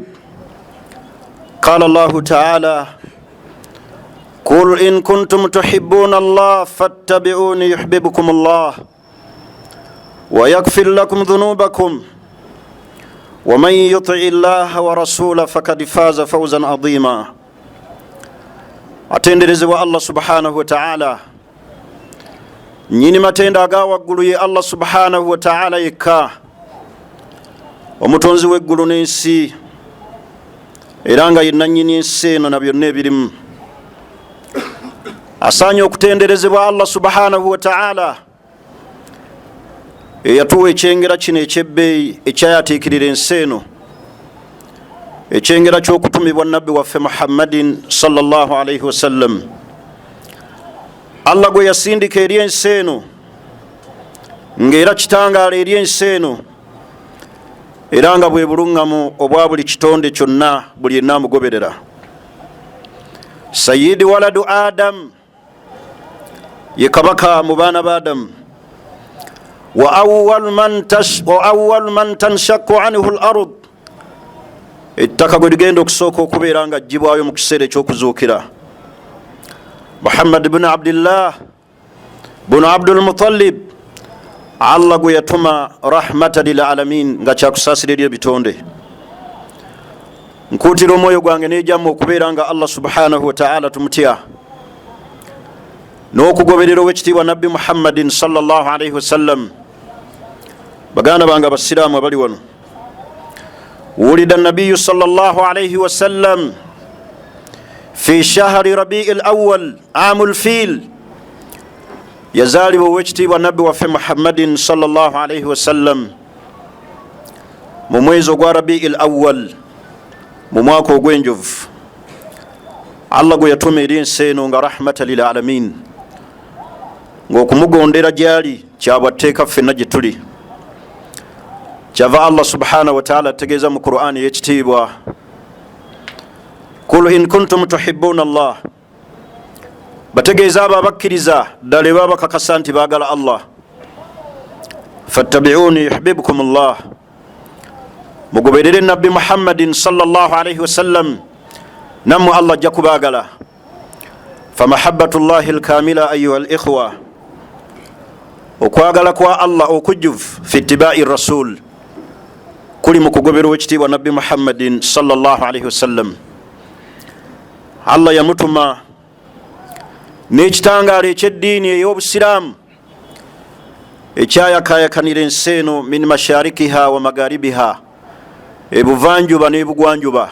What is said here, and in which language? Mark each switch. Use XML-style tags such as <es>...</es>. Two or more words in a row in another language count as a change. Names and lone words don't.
<ar>قال الله تعالى: قل إن كنتم تحبون الله فاتبعوني يحببكم الله ويغفر لكم ذنوبكم ومن يطع الله ورسوله فقد فاز فوزا عظيما.</ar> <lg>Atenderezebwa</lg> <ar>الله سبحانه وتعالى,</ar> <lg>nyini matenda agawaggulu ye</lg> <ar>الله سبحانه وتعالى</ar> <lg>yekka, omutonzi w'eggulu n'ensi, era nga ye nannyini ensi eno na byonna ebirimu. Asaanye okutenderezebwa</lg> <ar>الله سبحانه وتعالى</ar> <lg>eyatuwa ekyengera kino ekyebbeeyi ekyayateekirira ensi eno, ekyengera ky'okutumibwa nabbi waffe Muhammadin</lg> <ar>صلى الله عليه وسلم.</ar> <lg>Allah gwe yasindika eri ensi eno ng'era kitangaala eri ensi eno, era nga bwe buluŋŋamu obwa buli kitonde kyonna buli yenna amugoberera.</lg> <ar>سيد ولد آدم,</ar> <lg>ye kabaka mu baana ba Adamu.</lg> <ar>وأول من تنشق عنه الأرض،</ar> <lg>ettaka gwe ligenda okusooka okubeera nga jjibwayo mu kiseera ekyokuzuukira. Muhammad bin Abdillah bin Abdul Muttalib, Allah gwe yatuma</lg> <ar>رحمة للعالمين,</ar> <lg>nga kyakusaasira eri ebitonde. Nkuutira omwoyo gwange n'ejjamu okubeera nga</lg> <ar>الله سبحانه وتعالى</ar> <lg>tumutya, n'okugoberera ow'ekitiibwa nabbi Muhammadin</lg> <ar>صلى الله عليه وسلم.</ar> <lg>Baganda bange abasiraamu abali wano,</lg> <ar>وُلد النبي صلى الله عليه وسلم في شهر ربيع الأول عام الفيل,</ar> <lg>yazaalibwa ow'ekitiibwa nabbi waffe Muhammadin</lg> <ar>صلى الله عليه وسلم</ar> <lg>mu mwezi ogwa</lg> <ar>ربيع الأول,</ar> <lg>mu mwaka ogw'enjovu. Allah gwe yatuma eri ensi eno nga</lg> <ar>رحمة للعالمين,</ar> <lg>ng'okumugondera gyali kyabwa tteeka ffenna gye tuli. Kyava</lg> <ar>الله سبحانه وتعالى</ar> <lg>ategeeza mu Qur'ani y'ekitiibwa:</lg> <ar>قل إن كنتم تحبون الله.</ar> <lg>Bategeeza abo abakkiriza ddala baba bakakasa nti baagala Allah.</lg> <ar>فاتبعوني يحببكم الله.</ar> <lg>Mugoberere nabbi Muhammadin</lg> <ar>صلى الله عليه وسلم,</ar> <lg>nammwe Allah ajja kubaagala.</lg> <ar>فمحبة الله الكاملة أيها الإخوة,</ar> <lg>okwagala kwa Allah okujjuvu</lg> <ar>في اتباع الرسول</ar> <lg>kuli mu kugoberera ekitiibwa nabbi Muhammadin</lg> <ar>صلى الله عليه وسلم.</ar> <lg>Allah yamutuma n'ekitangaala eky'eddiini ey'obusiraamu ekyayakayakanira ensi eno</lg> <ar>من مشارقها ومغاربها,</ar> <lg>ebuvanjuba n'ebugwanjuba.</lg>